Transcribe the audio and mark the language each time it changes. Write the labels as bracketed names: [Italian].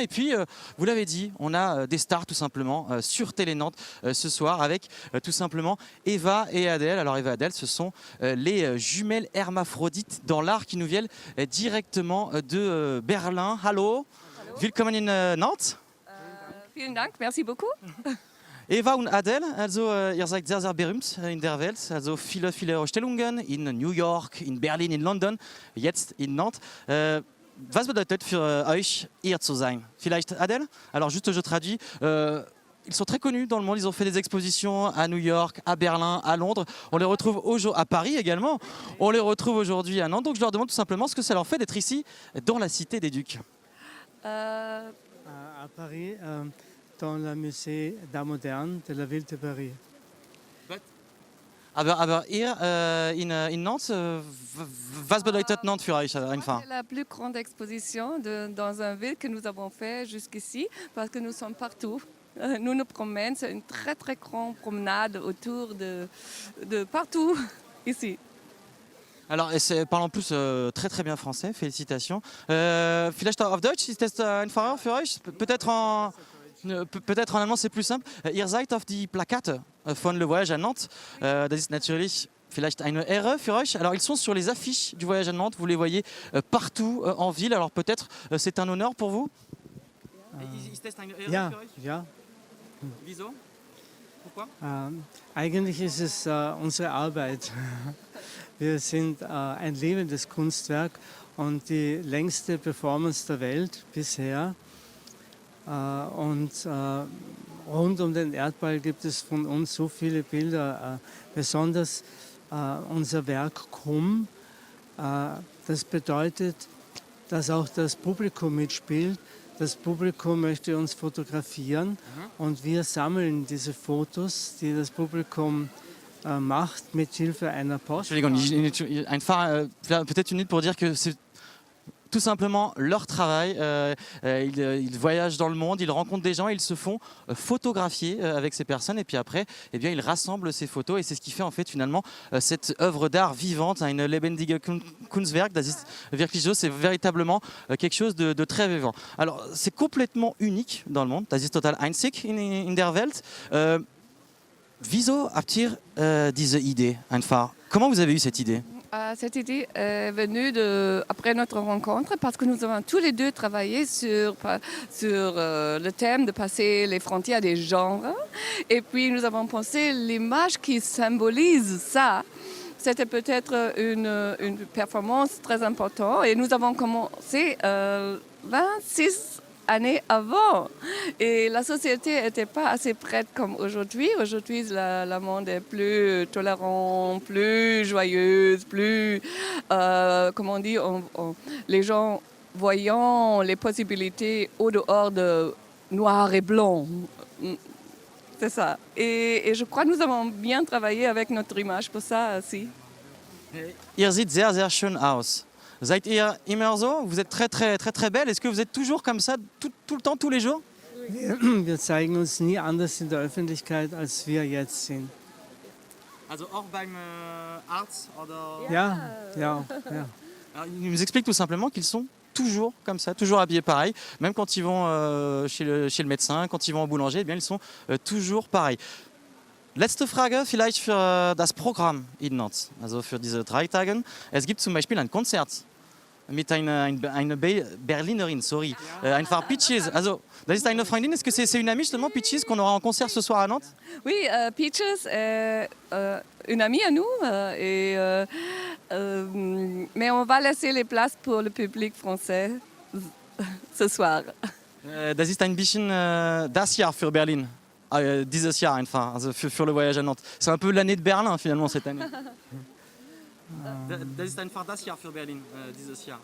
[French] Et puis, vous l'avez dit, on a des stars tout simplement sur Télé Nantes ce soir avec tout simplement Eva et Adèle. Alors Eva et Adèle, ce sont les jumelles hermaphrodites dans l'art qui nous viennent directement de Berlin. [German] Hallo, willkommen in Nantes. Vielen Dank, [French] merci beaucoup. [German] Eva und Adèle, also ihr seid sehr, sehr berühmt in der Welt. Also viele, viele Ausstellungen in New York, in Berlin, in London, jetzt in Nantes. Was bedeutet für euch, hier zu sein? Vielleicht [French] Adèle? Alors juste, je traduis. Ils sont très connus dans le monde, ils ont fait des expositions à New York, à Berlin, à Londres. On les retrouve à Paris également. On les retrouve aujourd'hui à Nantes. Donc je leur demande tout simplement ce que ça leur fait d'être ici, dans la Cité des Ducs. À Paris, dans le musée d'art moderne de la ville de Paris. [German] Aber hier in Nantes, was bedeutet Nantes für euch einfach? [French] C'est la plus grande exposition dans une ville que nous avons fait jusqu'ici parce que nous sommes partout. Nous nous promènons, c'est une très très grande promenade autour de partout ici. Alors, parle en plus très très bien français, félicitations. [German] Vielleicht auf Deutsch, ist das einfacher für euch? [French] Peut-être en allemand, c'est plus simple. [German] Ihr seid auf die Plakate von Le Voyage à Nantes. Das ist natürlich vielleicht eine Ehre für euch. [French] Alors, ils sont sur les affiches du Voyage à Nantes. Vous les voyez partout en ville. Alors, peut-être c'est un honneur pour vous? [German] Ja, ja. Wieso? [French] Pourquoi? [German] Eigentlich ist es unsere Arbeit. Wir sind ein lebendes Kunstwerk und die längste Performance der Welt bisher. Und rund um den Erdball gibt es von uns so viele Bilder, besonders unser Werk Krumm. Das bedeutet, dass auch das Publikum mitspielt. Das Publikum möchte uns fotografieren und wir sammeln diese Fotos, die das Publikum macht, mit Hilfe einer Post. [French] Peut-être une minute pour dire que c'est tout simplement leur travail. Ils voyagent dans le monde, ils rencontrent des gens, ils se font photographier avec ces personnes et puis après, eh bien, ils rassemblent ces photos et c'est ce qui fait en fait finalement cette œuvre d'art vivante, une [German] lebendige Kunstwerk, das ist wirklich so, [French] c'est véritablement quelque chose de très vivant. Alors, c'est complètement unique dans le monde, [German] das ist total einzig in der Welt. Wieso habt ihr diese Idee einfach? [French] Comment vous avez eu cette idée? Cette idée est venue après notre rencontre parce que nous avons tous les deux travaillé sur le thème de passer les frontières des genres. Et puis nous avons pensé l'image qui symbolise ça. C'était peut-être une performance très importante et nous avons commencé 26 années avant. Et la société n'était pas assez prête comme aujourd'hui. Aujourd'hui, le monde est plus tolérant, plus joyeuse, plus, comment on dit, les gens voyant les possibilités au dehors de noir et blanc. C'est ça. Et je crois que nous avons bien travaillé avec notre image pour ça aussi. [German] Ihr seht sehr, sehr schön aus. Seid ihr immer so? [French] Vous êtes très, très, très, très belle. Est-ce que vous êtes toujours comme ça, tout le temps, tous les jours? [German] Wir zeigen uns nie anders in der Öffentlichkeit, als wir jetzt sind. Also auch beim Arzt oder... Ja. [French] Alors, ils nous expliquent tout simplement qu'ils sont toujours comme ça, toujours habillés pareil. Même quand ils vont chez le médecin, quand ils vont au boulanger, eh bien, ils sont toujours pareils. [German] Letzte Frage vielleicht für das Programm in Nantes, also für diese 3 Tage. Es gibt zum Beispiel ein Konzert mit einer Berlinerin, sorry, einfach Peaches. Also, das ist eine Freundin, [French] est-ce que c'est une amie justement, Peaches, qu'on aura en concert ce soir à Nantes? Oui, Peaches est une amie à nous, mais on va laisser les places pour le public français ce soir. [German] Das ist ein bisschen das Jahr für Berlin. Dieses Jahr einfach, also für le voyage à Nantes. [French] C'est un peu l'année de Berlin finalement cette année. [German] Das ist einfach das Jahr für Berlin, dieses Jahr.